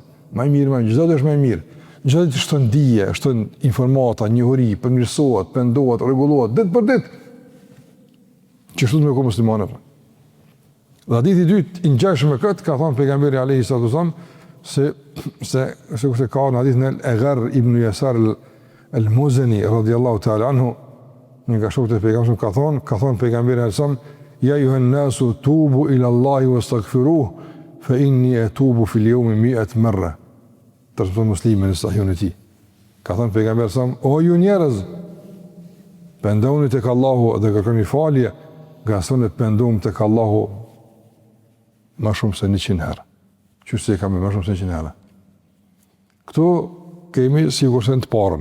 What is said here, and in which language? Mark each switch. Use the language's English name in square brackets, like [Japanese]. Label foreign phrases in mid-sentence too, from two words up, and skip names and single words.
[Albanian] Më mirë, çdo ditë është më mirë. Çdo ditë shton dije, shton informata, njohuri, përmirësohet, pendohet, rregullohet ditë për ditë. Çështu me muslimanët. Dhe hadithi i dytë i ngjashëm me këtë ka thënë pejgamberi [Arabic] عليه الصلاة والسلام [Albanian] se ka në hadithin e Gharr ibn Yasar al-Muzani [Arabic] رضي الله تعالى عنه, [Albanian] nga shokët e pejgamberit ka thënë pejgamberi [Arabic] عليه سلام, يا أيها الناس توبوا إلى الله واستغفروه فإني أتوب في اليوم 100 مرة. [Albanian] Transmeton Muslimi në Sahihun e tij. Ka thënë pejgamberi sa, o ju njerëz, pendoni tek Allahu dhe kërkoni falje, nga sa ne pendojmë tek Allahu më shumë se 100 herë. Qyse e kam më shumë se 100 herë. Këtu kemi sigurisht të parën.